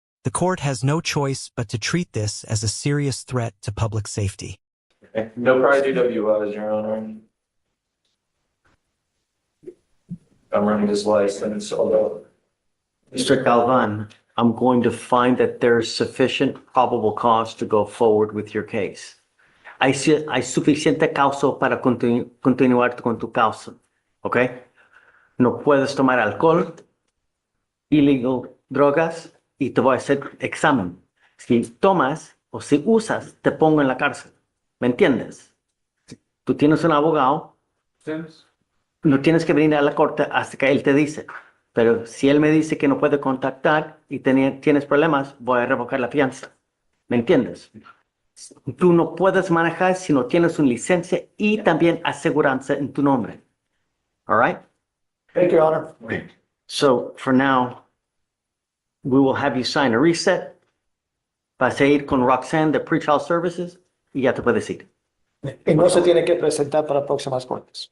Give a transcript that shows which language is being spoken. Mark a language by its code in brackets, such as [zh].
[en] The court has no choice but to treat this as a serious threat to public safety. No prior DWIs, Your Honor. I'm running his license, although. Mr. Galvan, I'm going to find that there's sufficient probable cause to go forward with your case. [es] Hay suficiente causa para continuar con tu causa, ¿ok? No puedes tomar alcohol, illegal drogas, y te voy a hacer examen. Si tomas o si usas, te pongo en la cárcel. ¿Me entiendes? Tú tienes un abogado, no tienes que venir a la corte hasta que él te dice. Pero si él me dice que no puede contactar y tienes problemas, voy a revocar la fianza. ¿Me entiendes? Tú no puedes manejar si no tienes una licencia y también aseguranza en tu nombre. [en] All right? Thank you, Your Honor. So, for now, we will have you sign a reset. [es] Vas a ir con Roxanne de Pretrial Services y ya te puedes ir. Y no se tiene que presentar para próximas cortes.